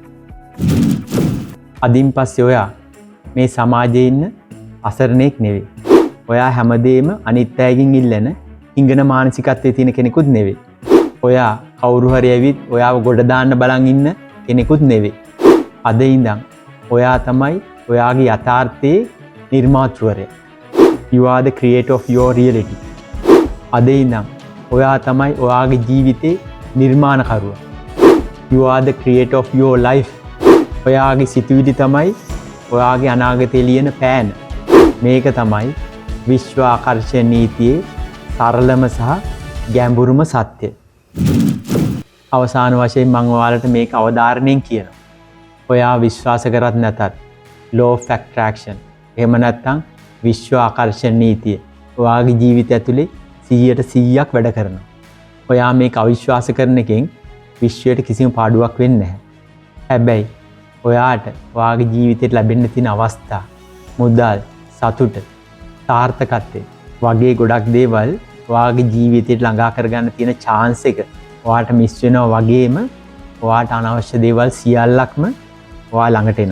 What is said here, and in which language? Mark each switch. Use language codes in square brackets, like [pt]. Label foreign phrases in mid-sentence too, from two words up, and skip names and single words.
[si] අදින් පස්සේ ඔයා මේ සමාජයේ ඉන්න අසරණෙක් නෙවෙයි. ඔයා හැමදේම අනිත් අයගෙන් ඉල්ලන ඉංගන මානසිකත්වයේ තියෙන කෙනෙකුත් නෙවෙයි. ඔයා කවුරු හරි ඇවිත් ඔයාව ගොඩ දාන්න බලන් ඉන්න කෙනෙකුත් නෙවෙයි. අද ඉඳන් ඔයා තමයි ඔයාගේ යථාර්ථයේ නිර්මාතෘවරයා. [en] You are the creator of your reality. [si] අද ඉඳන් ඔයා තමයි ඔයාගේ ජීවිතේ නිර්මාණකරුවා. [en] You are the creator of your life. [si] ඔයාගේ සිතුවිලි තමයි ඔයාගේ අනාගතේ ලියන පෑන. මේක තමයි විශ්ව ආකර්ෂණ නීතියේ සරලම සහ ගැඹුරුම සත්‍යය. අවසාන වශයෙන් මම ඔයාලට මේක අවධාරණයෙන් කියනවා. ඔයා විශ්වාස කරත් නැතත් [en] law of attraction [si] එහෙම නැත්නම් විශ්ව ආකර්ෂණ නීතිය ඔයාගේ ජීවිතය ඇතුලේ 100% වැඩ කරනවා. ඔයා මේක අවිශ්වාස කරන එකෙන් විශ්වයට කිසිම පාඩුවක් වෙන්නේ නැහැ. හැබැයි ඔයාට ඔයාගේ ජීවිතේට ලැබෙන්න තියෙන අවස්ථා, මුදල්, සතුට, සාර්ථකත්වය වගේ ගොඩක් දේවල් ඔයාගේ ජීවිතේට ළඟා කරගන්න තියෙන chance එක ඔයාට මිස් වෙනවා වගේම ඔයාට අනවශ්‍ය දේවල් සියල්ලක්ම ඔයා ළඟට එනවා.